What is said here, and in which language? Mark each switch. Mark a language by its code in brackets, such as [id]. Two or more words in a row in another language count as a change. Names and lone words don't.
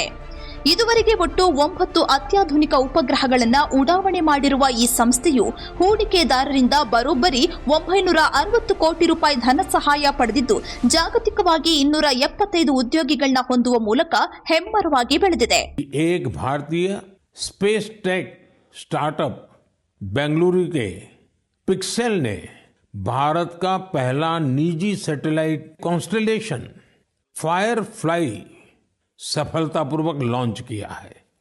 [kn] ಇದುವರೆಗೆ ಒಟ್ಟು 9 ಅತ್ಯಾಧುನಿಕ ಉಪಗ್ರಹಗಳನ್ನು ಉಡಾವಣೆ ಮಾಡಿರುವ ಈ ಸಂಸ್ಥೆಯು ಹೂಡಿಕೆದಾರರಿಂದ ಬರೋಬ್ಬರಿ 960 ಕೋಟಿ ರೂಪಾಯಿ ಧನ ಸಹಾಯ ಪಡೆದಿದ್ದು ಜಾಗತಿಕವಾಗಿ 275 ಉದ್ಯೋಗಿಗಳನ್ನ ಹೊಂದುವ ಮೂಲಕ ಹೆಮ್ಮರವಾಗಿ ಬೆಳೆದಿದೆ. [hi] एक भारतीय [en] space tech startup [hi] बेंगलुरु के पिक्सेल ने भारत का पहला निजी [en] satellite constellation [hi] फायरफ्लाई सफलतापूर्वक लॉन्च किया है.